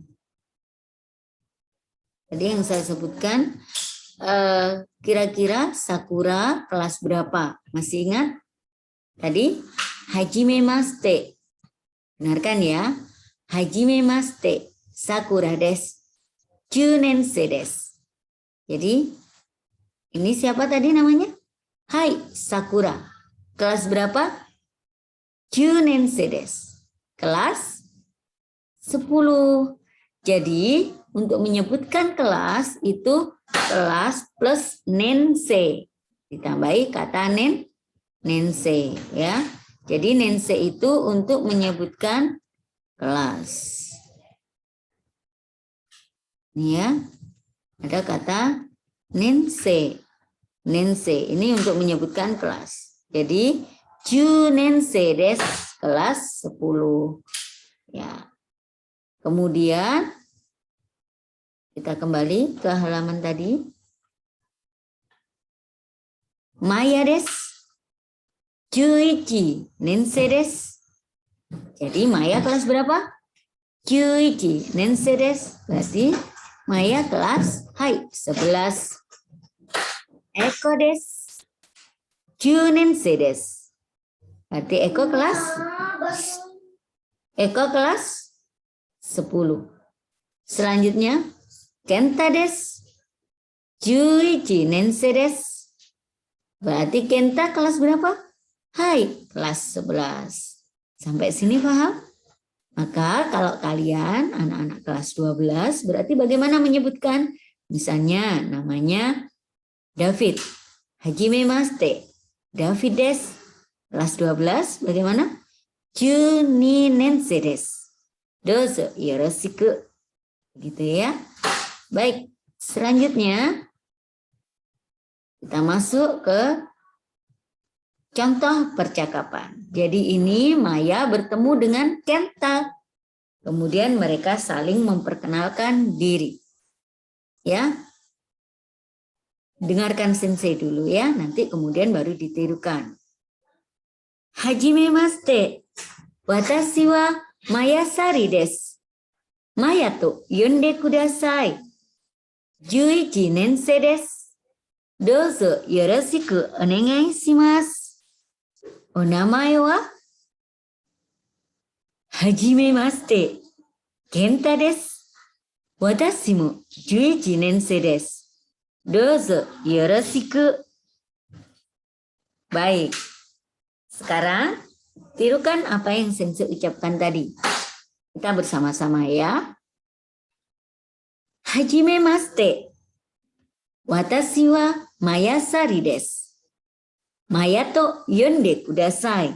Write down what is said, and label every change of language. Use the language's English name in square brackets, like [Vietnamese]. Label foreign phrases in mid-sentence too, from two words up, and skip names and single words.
[Indonesian] Tadi yang saya sebutkan, kira-kira Sakura kelas berapa? Masih ingat? Tadi hajimemashite. Benar kan ya? [Japanese] はじめまして。Sakuraです. 10年生です. [Indonesian] Jadi ini siapa tadi namanya? Hai, Sakura. Kelas berapa? [Japanese] 10年生です. [Indonesian] Kelas 10. Jadi untuk menyebutkan kelas itu kelas plus nensei. Ditambahi kata nensei ya. Jadi nensei itu untuk menyebutkan kelas. Ini ya. Ada kata nensei. Nensei ini untuk menyebutkan kelas. [Japanese] Jadi 10年生です, [Indonesian] kelas 10. Ya. Kemudian kita kembali ke halaman tadi. [Japanese] Maya desu. 11年生です. [Indonesian] Jadi Maya kelas berapa? [Japanese] 11年生です. [Indonesian] Berarti Maya kelas 11. [Japanese] Eko desu. 10年生です. [Indonesian] Berarti Eko kelas 10. Selanjutnya Kenta desu. [Japanese] 11年生です. [Indonesian] Berarti Kenta kelas berapa? Hai, kelas 11. Sampai sini paham? Maka kalau kalian anak-anak kelas 12 berarti bagaimana menyebutkan? Misalnya namanya David. [Japanese] はじめまして。Davidです. [Indonesian] Kelas 12 bagaimana? [Japanese] 12年生です。どうぞよろしく. [Indonesian] Gitu ya. Baik, selanjutnya kita masuk ke Contoh percakapan. Jadi ini Maya bertemu dengan Kenta. Kemudian mereka saling memperkenalkan diri. Ya. Dengarkan sensei dulu ya, nanti kemudian baru ditirukan. [Japanese] はじめまして。私はMayasariです. Mayaと呼んでください. 11年生です。どうぞよろしくお願いします。お名前ははじめまして、健太です。私も11年生です。どうぞよろしく。 [Indonesian] Baik, sekarang tirukan apa yang sensei ucapkan tadi. Kita bersama-sama ya. [Japanese] はじめまして。私はMayasariです. Mayaと呼んでください.